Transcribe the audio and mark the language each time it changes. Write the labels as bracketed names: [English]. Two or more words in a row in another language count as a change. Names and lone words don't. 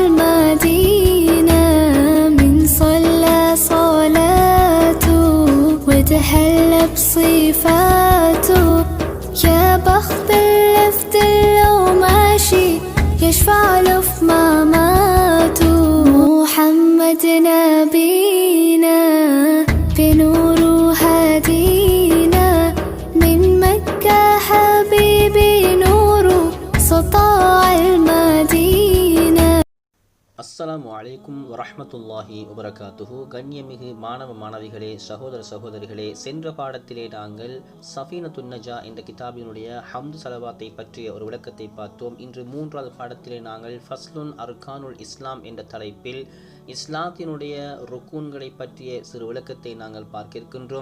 [Arabic] المدينة من صلى صلاته وتحلى بصفاته يا بخت اللفت لو ماشي يشفع له في مماته محمد نبينا بنور هدينا من مكة حبيبي نور سطاع المدينة. السلام عليكم ورحمة الله وبركاته. [Tamil] கண்ணியமிகு மாணவ மாணவிகளே, சகோதர சகோதரிகளே, சென்ற பாடத்திலே நாங்கள் சஃபீனத்துன் நஜா என்ற கிதாபினுடைய ஹம்து சலவாத்தை பற்றிய ஒரு விளக்கத்தை பார்த்தோம். இன்று மூன்றாவது பாடத்திலே நாங்கள் ஃபஸ்லுன் அர்கானுல் இஸ்லாம் என்ற தலைப்பில் இஸ்லாத்தினுடைய ருக்கூன்களை பற்றிய சிறு விளக்கத்தை நாங்கள் பார்க்க இருக்கின்றோம்.